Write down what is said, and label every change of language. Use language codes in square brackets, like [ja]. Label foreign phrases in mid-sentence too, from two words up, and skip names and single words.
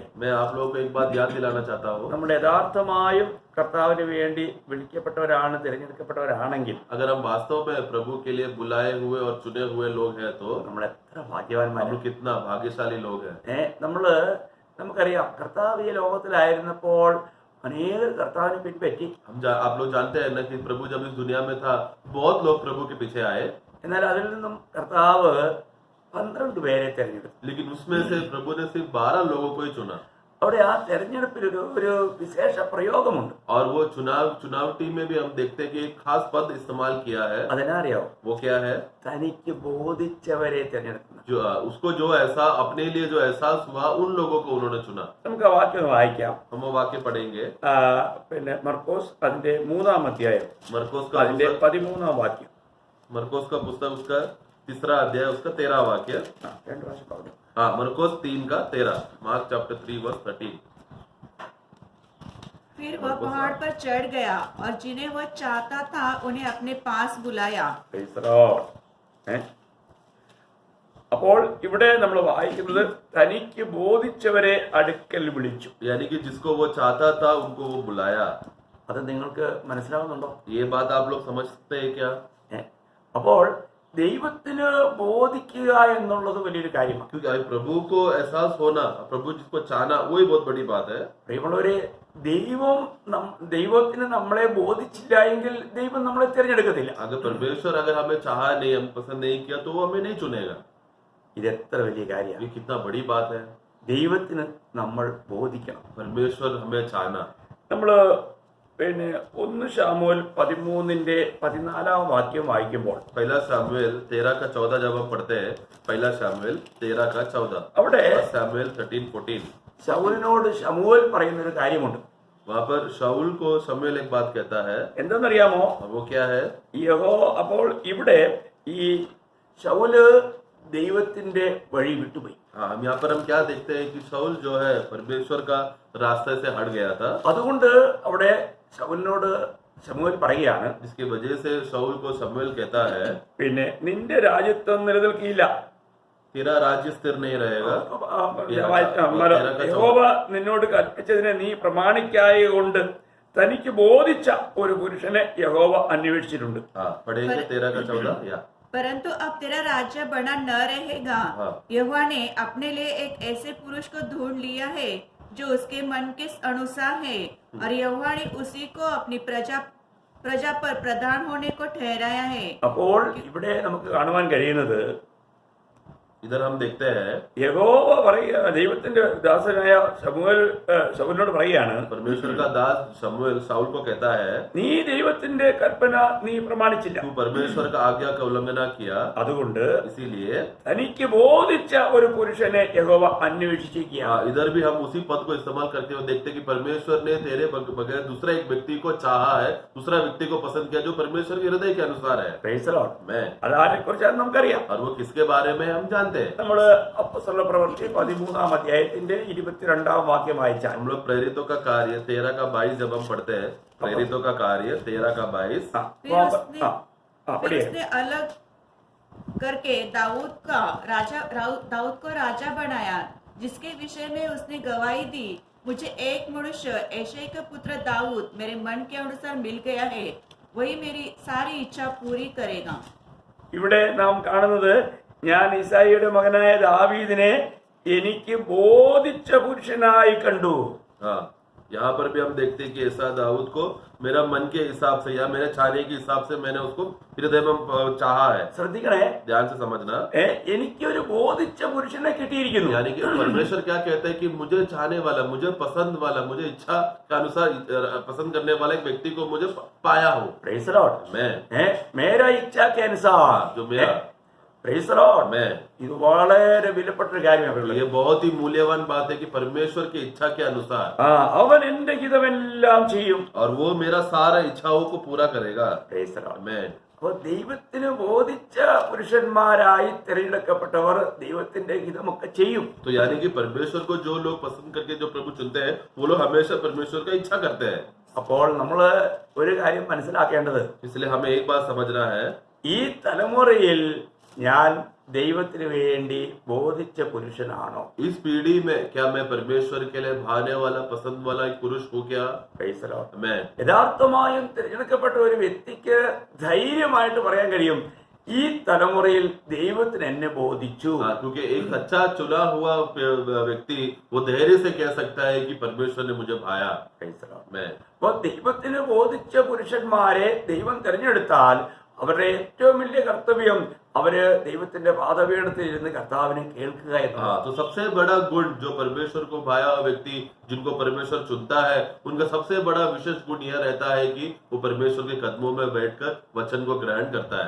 [hi] मैं आप लोगों को एक बात याद दिलाना चाहता हूँ, [ml] നമ്മൾ യഥാർത്ഥമായും കർത്താവിന് വേണ്ടി വിളിക്കപ്പെട്ടവരാണ്, തിരഞ്ഞെടുക്കപ്പെട്ടവരാണെങ്കിൽ [hi] अगर हम वास्तव में प्रभु के लिए बुलाए हुए और चुने हुए लोग हैं तो [ml] നമ്മൾ എത്ര [hi] हम [ml] ഭാഗ്യവാന്മാരാണ്. [hi] लोग कितना भाग्यशाली लोग हैं। [ml] നമുക്കറിയാം കർത്താവ് ഈ ലോകത്തിലായിരുന്നപ്പോൾ അനേകർ കർത്താവിനെ പിൻപറ്റി. [hi] आप लोग जानते हैं ना कि प्रभु जब इस दुनिया में था बहुत लोग प्रभु के पीछे आए, [ml] എന്നാൽ അതിൽ നിന്നും കർത്താവ് 12 പേരെ തെരഞ്ഞെടുത്തു. [hi] लेकिन उसमें से प्रभु ने सिर्फ 12 लोगों को ही चुना। [ml] അവിടെ ആ തെരഞ്ഞെടുപ്പിൽ ഒരു വിശേഷ പ്രയോഗമുണ്ട്. [hi] और वो चुनावटी में भी हम देखते हैं कि एक खास पद इस्तेमाल किया है। [ml] അതിനറിയാവോ? [hi] वो क्या है? [ml] തനിക്ക് ബോധിച്ചവരെ തെരഞ്ഞെടുക്കുന്നു. [hi] जो उसको जो ऐसा अपने लिए जो एहसास हुआ उन लोगों को उन्होंने चुना। [ml] നമുക്ക് ആ വാക്യം വായിക്കാം. [hi] हम वो वाक्य पढ़ेंगे, [ml] പിന്നെ മർക്കോസ് അതിന്റെ 3-ാം അധ്യായം [hi] मरकोस का [ml] അതിന്റെ [hi] पुस्तक, [ml] 13-ാം വാക്യം. [hi] मरकोस का पुस्तक उसका 3रा अध्याय उसका 13 वाक्य। [ml] രണ്ട് പ്രാവശ്യം പറഞ്ഞു. [hi] हाँ, मरकोस 3 का 13, [en] Mark chapter 3 verse 13. [hi] फिर वह पहाड़ पर चढ़ गया और जिन्हें वह चाहता था उन्हें अपने पास बुलाया। [en] Praise the Lord. [ml] അപ്പോൾ ഇവിടെ നമ്മൾ വായിക്കുന്നത് തനിക്ക് ബോധിച്ചവരെ അടുക്കൽ വിളിച്ചു. [hi] यानी कि जिसको वो चाहता था उनको वो बुलाया। [ml] അത് നിങ്ങൾക്ക് മനസ്സിലാവുന്നുണ്ടോ? [hi] ये बात आप लोग समझ सकते हैं क्या? [ml] അപ്പോൾ ദൈവത്തിന് ബോധിക്കുക എന്നുള്ളത് വലിയൊരു കാര്യമാണ്. [hi] क्योंकि प्रभु को एहसास होना, प्रभु जिसको चाहना, वही बहुत बड़ी बात है। [ml] പ്രിയമുള്ളവരെ, ദൈവത്തിന് നമ്മളെ ബോധിച്ചില്ല എങ്കിൽ ദൈവം നമ്മളെ തിരഞ്ഞെടുക്കത്തില്ല. [hi] अगर परमेश्वर अगर हमें चाहा नहीं, हम पसंद नहीं किया तो वो हमें नहीं चुनेगा। [ml] ഇത് എത്ര വലിയ കാര്യമാണ്. [hi] ये कितना बड़ी बात है। [ml] ദൈവത്തിന് നമ്മൾ ബോധിക്കണം. [hi] परमेश्वर हमें चाहना। [ml] നമ്മൾ പിന്നെ 1 ശമൂവേൽ 13-ന്റെ 14-ാം വാക്യം വായിക്കുമ്പോൾ [hi] पहला शमूएल 13 का 14 जब हम पढ़ते हैं, पहला शमूएल 13 का 14, [ml] അവിടെ [hi] शमूएल 13:14, [ml] ശൗലിനോട് ശമൂവേൽ പറയുന്ന ഒരു കാര്യമുണ്ട്. [hi] वहां पर शाऊल को शमूएल एक बात कहता है। [ml] എന്തെന്നറിയാമോ? [hi] वो क्या है? [ml] അപ്പോൾ ഇവിടെ ഈ ശൗല് ദൈവത്തിന്റെ വഴി വിട്ടുപോയി. [hi] हाँ, हम यहाँ पर हम क्या देखते हैं कि शाऊल जो है परमेश्वर का रास्ते से हट गया था। [ml] അതുകൊണ്ട് അവിടെ ശൗലിനോട് ശമൂവേൽ പറയുകയാണ്, [hi] जिसकी वजह से शाऊल को शमूएल कहता है, [ml] പിന്നെ നിന്റെ രാജ്യത്വം നിലനിൽക്കില്ല. [hi] तेरा राज्य स्थिर नहीं रहेगा। [ml] യഹോവ നിന്നോട് കൽപ്പിച്ചതിനെ നീ പ്രമാണിക്കായ കൊണ്ട് തനിക്ക് ബോധിച്ച ഒരു പുരുഷനെ യഹോവ അന്വേഷിച്ചിട്ടുണ്ട്. [hi] हाँ, पढ़ेंगे 13 का 14 या। परंतु अब तेरा राज्य बना न रहेगा। हाँ। यहोवा ने अपने लिए एक ऐसे पुरुष को ढूंढ लिया है जो उसके मन के अनुसार है, और यहोवा ने उसी को अपनी प्रजा पर प्रधान होने को ठहराया है। [ml] അപ്പോൾ ഇവിടെ നമുക്ക് കാണുവാൻ കഴിയുന്നത്, [hi] इधर हम देखते हैं [ml] യഹോവ പറയുക, ദൈവത്തിന്റെ ദാസനായ ശമൂവേലിനോട് പറയുകയാണ്, [hi] परमेश्वर का दास शमूएल शाऊल को कहता है, [ml] നീ ദൈവത്തിന്റെ കൽപ്പന നീ പ്രമാണിച്ചില്ല. [hi] तू परमेश्वर का आज्ञा का उल्लंघन किया, [ml] അതുകൊണ്ട് [hi] इसीलिए [ml] തനിക്ക് ബോധിച്ച ഒരു പുരുഷനെ യഹോവ അന്വേഷിച്ചിരിക്കുകയാണ്. [hi] इधर भी हम उसी पद को इस्तेमाल करते हुए देखते हैं कि परमेश्वर ने तेरे बगैर दूसरा एक व्यक्ति को चाहा है, दूसरा व्यक्ति को पसंद किया जो परमेश्वर के हृदय के अनुसार है। [en] Praise the Lord. [hi] मैं [ml] അതാരെ കുറിച്ചാണ് നമുക്കറിയാം. [hi] और वो किसके बारे में हम जानते हैं। [ml] നമ്മള് അപ്പോസ്തല പ്രവൃത്തി 13-ാം അധ്യായത്തിന്റെ 22-ാം വാക്യം വായിച്ചാൽ, [hi] हम लोग प्रेरितों का कार्य 13 का 22 जब हम पढ़ते हैं, प्रेरितों का कार्य 13 का 22, फिर उसने अलग करके दाऊद को राजा बनाया, जिसके विषय में उसने गवाही दी, मुझे एक मनुष्य यिशै का पुत्र दाऊद मेरे मन के अनुसार मिल गया है, वही मेरी सारी इच्छा पूरी करेगा। [ml] ഇവിടെ നാം കാണുന്നത്, ഞാൻ ഈസായിയുടെ മകനായ ദാവീദിനെ എനിക്ക് ബോധിച്ച പുരുഷനായി കണ്ടു. [hi] हाँ, यहाँ पर भी हम देखते हैं कि ऐसा दाऊद को मेरा मन के हिसाब से या मेरे चाहने के हिसाब से मैंने उसको हृदय में चाहा है। [ml] ശ്രദ്ധിക്കണേ, [hi] ध्यान से समझना। [ml] എനിക്കൊരു ബോധിച്ച പുരുഷനെ കിട്ടിയിരിക്കുന്നു. [hi] यानी कि परमेश्वर क्या कहते हैं कि मुझे चाहने वाला, मुझे पसंद वाला, मुझे इच्छा के अनुसार पसंद करने वाला एक व्यक्ति को मुझे पाया हो। [en] Praise the Lord. [hi] मैं मेरा इच्छा के अनुसार, जो मेरा [en] Praise the Lord. [hi] मैं, [ml] ഇത് വളരെ വിലപ്പെട്ടൊരു കാര്യമാണ്. [hi] ये बहुत ही मूल्यवान बात है कि परमेश्वर की इच्छा के अनुसार [ml] അവൻ എന്റെ ഹിതമെല്ലാം ചെയ്യും. [hi] और वो मेरा सारा इच्छाओं को पूरा करेगा। [en] Praise the Lord. [hi] मैं [ml] അപ്പോൾ ദൈവത്തിന് ബോധിച്ച പുരുഷന്മാരായി തിരഞ്ഞെടുക്കപ്പെട്ടവർ ദൈവത്തിന്റെ ഹിതമൊക്കെ ചെയ്യും. [hi] तो यानी कि परमेश्वर को जो लोग पसंद करके जो प्रभु चुनते हैं वो लोग हमेशा परमेश्वर का इच्छा करते हैं. [ml] അപ്പോൾ നമ്മൾ ഒരു കാര്യം മനസ്സിലാക്കേണ്ടത്, [hi] इसलिए हमें एक बात समझना है, [ml] ഈ തലമുറയിൽ ഞാൻ ദൈവത്തിന് വേണ്ടി ബോധിച്ച പുരുഷനാണോ? [hi] इस पीढ़ी में क्या मैं परमेश्वर के लिए भाने वाला पसंद वाला एक पुरुष हूँ क्या? [en] Praise the Lord. [hi] मैं [ml] യഥാർത്ഥമായും തിരഞ്ഞെടുക്കപ്പെട്ട ഒരു വ്യക്തിക്ക് ധൈര്യമായിട്ട് പറയാൻ കഴിയും, ഈ തലമുറയിൽ ദൈവത്തിന് എന്നെ ബോധിച്ചു. [hi] क्योंकि एक सच्चा चुना हुआ व्यक्ति वो धैर्य से कह सकता है कि परमेश्वर ने मुझे भाया. [en] Praise the Lord. [hi] मैं [ml] അപ്പോൾ ദൈവത്തിന് ബോധിച്ച പുരുഷന്മാരെ ദൈവം തിരഞ്ഞെടുത്താൽ അവരുടെ ഏറ്റവും വലിയ കർത്തവ്യം അവര് ദൈവത്തിന്റെ പാദപീഠത്തിൽ ഇരുന്ന് കർത്താവിനെ കേൾക്കുക എന്നതാണ്. [hi] तो सबसे बड़ा गुण जो परमेश्वर को भाया हुआ व्यक्ति जिनको परमेश्वर चुनता है, उनका सबसे बड़ा विशेष गुण यह रहता है कि वो परमेश्वर के कदमों में बैठकर वचन को ग्रहण करता है.